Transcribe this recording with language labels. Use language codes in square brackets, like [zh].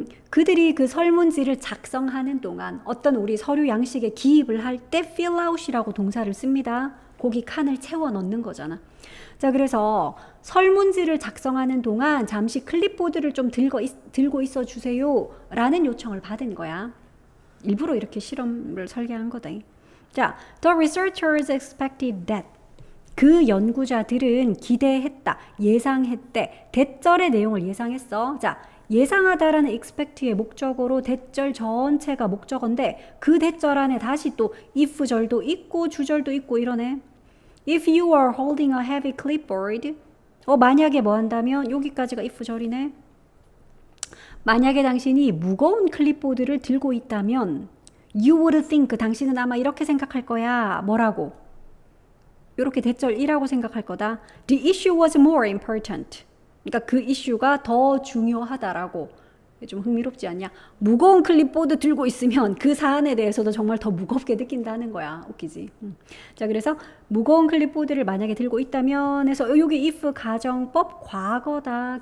[ko] 그들이 그 설문지를 작성하는 동안 어떤 우리 서류 양식에 기입을 할 때 fill out이라고 동사를 씁니다. 거기 칸을 채워 넣는 거잖아. 자, 그래서 설문지를 작성하는 동안 잠시 클립보드를 좀 들고 있어 주세요 라는 요청을 받은 거야. 일부러 이렇게 실험을 설계한 거다. [en] 자, the researchers expected that. [ko] 그 연구자들은 기대했다, 예상했대, 대절의 내용을 예상했어. 자, 예상하다라는 expect의 목적어로 대절 전체가 목적어인데 그 대절 안에 다시 또 if절도 있고 주절도 있고 이러네. [en] If you are holding a heavy clipboard, [ko] 만약에 뭐 한다면 여기까지가 if절이네. 만약에 당신이 무거운 클립보드를 들고 있다면 [en] you would think, [ko] 당신은 아마 이렇게 생각할 거야. 뭐라고? 이렇게 대절 1이라고 생각할 거다. [en] The issue was more important. [ko] 그러니까 그 이슈가 더 중요하다라고. 좀 흥미롭지 않냐? 무거운 클립보드 들고 있으면 그 사안에 대해서도 정말 더 무겁게 느낀다는 거야. 웃기지? 자, 그래서 무거운 클립보드를 만약에 들고 있다면 해서 여기 if 가정법 과거다.